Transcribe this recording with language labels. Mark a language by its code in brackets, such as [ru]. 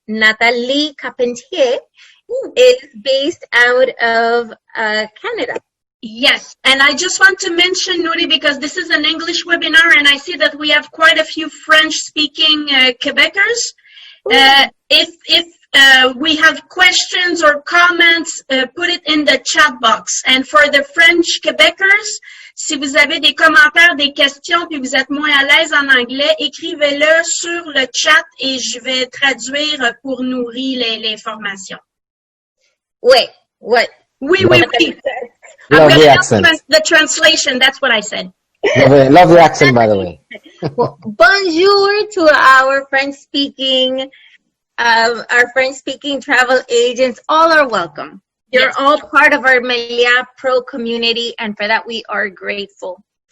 [en] Natalie Carpentier is based out of Canada. Yes, and I just want to mention, Nuri, because this is an English webinar, and I see that we have quite a few French-speaking Quebecers. If we have questions or comments, put it in the chat box. And for the French Quebecers, [fr] si vous avez des commentaires, des questions, puis vous êtes moins à l'aise en anglais, écrivez-le sur le chat et je vais traduire pour nourrir les formations. [en] Wait, what? [fr] Oui. [en] Love the accent. The translation, that's what I said. Love the accent, by the way. Well, bonjour to our French-speaking travel agents. All are welcome. You're all part of our Meliá Pro community, and for that we are grateful.